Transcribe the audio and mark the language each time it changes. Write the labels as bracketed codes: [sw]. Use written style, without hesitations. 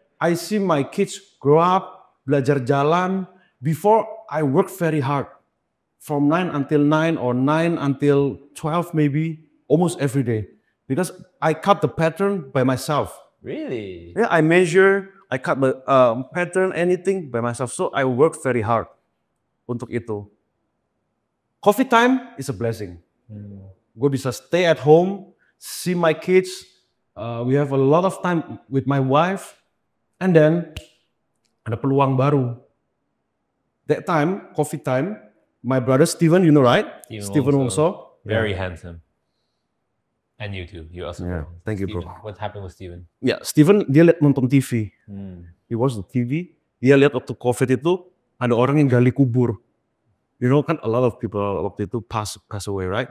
[en] I see my kids grow up, [id] belajar jalan. [en] Before I work very hard. From 9 until 9 or 9 until 12 maybe, almost every day. Because I cut the pattern by myself. Really? Yeah, I measure, I cut the pattern, anything by myself. So I work very hard [id] untuk itu. [en] COVID time is a blessing. [id] Gue bisa [en] stay at home, see my kids. We have a lot of time with my wife. [id] And then ada peluang baru. [en] That time, COVID time, my brother Steven, you know right? Steven Wongso. Very handsome. And you too. You also. Yeah, thank you, bro. What happened with Steven? [id] Ya, Steven dia lihat nonton TV. [en] He watch the TV. [id] Dia lihat waktu COVID itu ada orang yang gali kubur. [en] You know [id] kan [en] a lot of people [id] waktu itu [en] pass away, right?